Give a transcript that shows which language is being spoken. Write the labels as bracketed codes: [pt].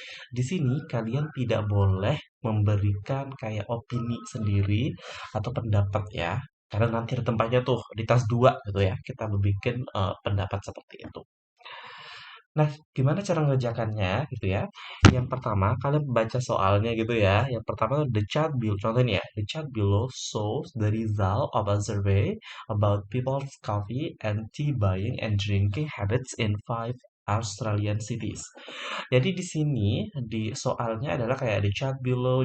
[id] Di sini kalian tidak boleh memberikan kayak opini sendiri atau pendapat ya. Karena nanti ada tempatnya tuh di tas 2 gitu ya. Kita membuat pendapat seperti itu. Nah, gimana cara ngerjakannya gitu ya? Yang pertama, kalian baca soalnya gitu ya. Yang pertama, [en] the chart below. Contohnya ya, the chart below shows the result of a survey about people's coffee and tea buying and drinking habits in five Australian cities. [id] Jadi di sini di soalnya adalah kayak di [en] chat below.